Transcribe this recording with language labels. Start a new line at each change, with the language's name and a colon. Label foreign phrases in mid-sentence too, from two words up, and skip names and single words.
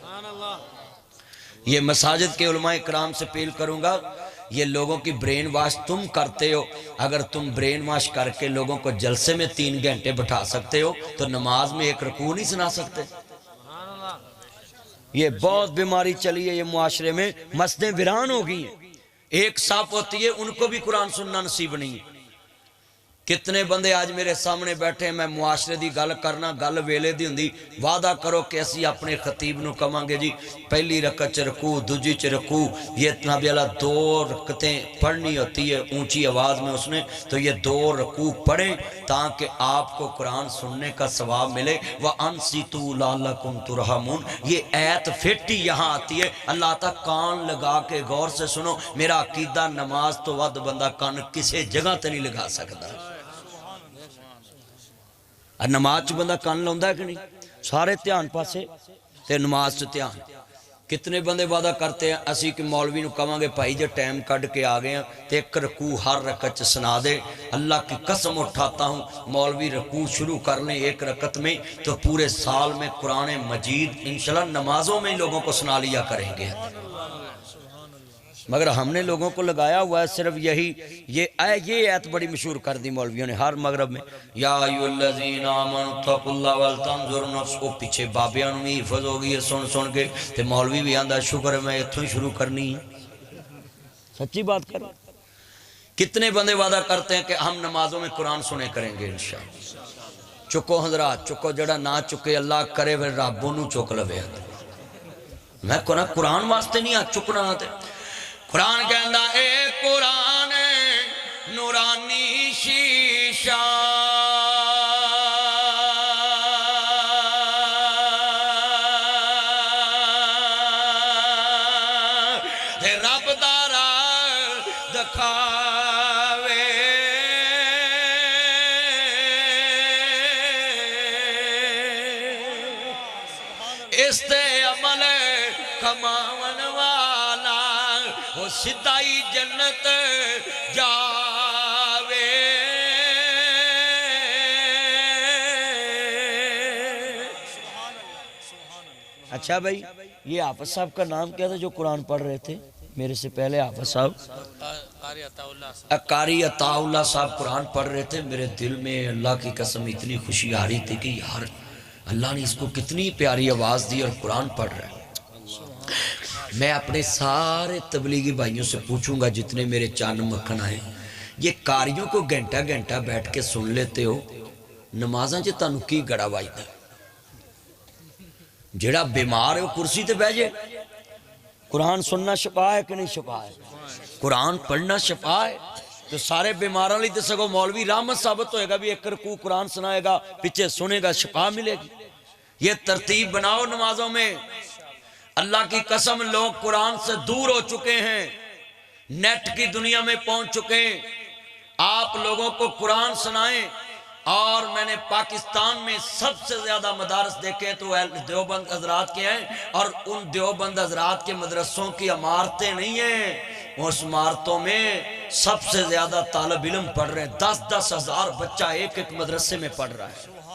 Urdu: یہ مساجد کے علماء کرام سے اپیل کروں گا، یہ لوگوں کی برین واش تم کرتے ہو، اگر تم برین واش کر کے لوگوں کو جلسے میں 3 گھنٹے بٹھا سکتے ہو تو نماز میں 1 رکوع نہیں سنا سکتے۔ یہ بہت بیماری چلی ہے یہ معاشرے میں، مسجدیں ویران ہو گئی ہیں، ایک صف ہوتی ہے ان کو بھی قرآن سننا نصیب نہیں ہے۔ کتنے بندے آج میرے سامنے بیٹھے ہیں،
Punjabi: میں معاشرے دی گل کرنا گل ویلے دی ہوندی، وعدہ کرو کہ اسی اپنے خطیب نو کہاں گے جی پہلی رکعت چ رکوع،
Urdu: دوجی چ رکوع، یہ اتنا بھی اللہ 2 رکعتیں پڑھنی ہوتی ہے اونچی آواز میں اس نے، تو یہ 2 رکوع پڑھیں تاکہ آپ کو قرآن سننے کا ثواب ملے۔
Arabic: وَأَنصِتُوا لَعَلَّكُمْ تُرْحَمُونَ،
Urdu: یہ ایت فٹ ہی یہاں آتی ہے۔
Punjabi: اللہ تعالیٰ کان لگا کے غور سے سنو، میرا عقیدہ نماز تو ود بندہ کان کسی جگہ تے نہیں لگا سکتا۔ نماز چ بندہ کان لاؤندا ہے کہ نہیں؟ سارے دھیان پاسے تے نماز چ دھیان۔
Urdu: کتنے بندے وعدہ کرتے ہیں
Punjabi: اسی کہ مولوی نو کہاں گے بھائی جے ٹائم کڈ کے آ گئے ہیں تے 1 رکوع ہر رکعت چ سنا دے۔
Urdu: اللہ کی قسم اٹھاتا ہوں مولوی رکوع شروع کر لیں 1 رکعت میں تو پورے سال میں قرآن مجید انشاءاللہ نمازوں میں لوگوں کو سنا لیا کریں گے۔ مگر ہم نے لوگوں کو لگایا ہوا ہے صرف یہی، یہ ایت بڑی مشہور کر دی مولویوں نے ہر مغرب میں،
Arabic: یا ایھا الذین آمنوا اتقوا اللہ ولتنظر نفس،
Punjabi: کو پیچھے بابیاں نوں بھی حفظ ہو گئی ہے سن کے، تے مولوی بھی آندا شکر ہے میں اتھوں ہی شروع کرنی ہے۔
Urdu: سچی بات کر، کتنے بندے وعدہ کرتے ہیں کہ ہم نمازوں میں قرآن سنے کریں گے انشاءاللہ۔
Punjabi: چکو حضرات چکو، جڑا نہ چکے اللہ کرے پھر رب نوں چک لوے۔ میں کہنا قرآن واسطے نہیں ہاتھ چکنا تے قرآن کہندا اے قرآن نورانی شیشہ تے رب دا راہ دکھاوے، اس تے عمل کماون والا وہ سدائی جنت جاوے۔
Urdu: اچھا بھائی، یہ حافظ صاحب کا نام کیا تھا جو قرآن پڑھ رہے تھے میرے سے پہلے؟ حافظ صاحب قاری عطا اللہ صاحب قرآن پڑھ رہے تھے۔ میرے دل میں اللہ کی قسم اتنی خوشی آ رہی تھی کہ یار اللہ نے اس کو کتنی پیاری آواز دی اور قرآن پڑھ رہا ہے۔ میں اپنے سارے تبلیغی بھائیوں سے پوچھوں گا جتنے میرے چاند مکھن آئے، یہ قاریوں کو گھنٹہ گھنٹہ بیٹھ کے سن لیتے ہو،
Punjabi: نمازاں چ تانوں کی گڑا وجدا؟ جڑا بیمار ہے وہ کرسی تے بیٹھ جائے۔ قرآن سننا شفا ہے کہ نہیں شفا ہے؟ قرآن پڑھنا شفا ہے تو سارے بیماراں لئی تے سگو مولوی رحمت ثابت ہوئے گا بھی
Urdu: ایک رکوع قرآن سنائے گا پیچھے سنے گا شفا ملے گی یہ ترتیب بناؤ نمازوں میں اللہ کی قسم لوگ قرآن سے دور ہو چکے ہیں نیٹ کی دنیا میں پہنچ چکے ہیں آپ لوگوں کو قرآن سنائیں اور میں نے پاکستان میں سب سے زیادہ مدارس دیکھے تو دیوبند حضرات کے ہیں اور ان دیوبند حضرات کے مدرسوں کی عمارتیں نہیں ہیں اس عمارتوں میں سب سے زیادہ طالب علم پڑھ رہے ہیں 10-10 ہزار بچہ ایک ایک مدرسے میں پڑھ رہا ہے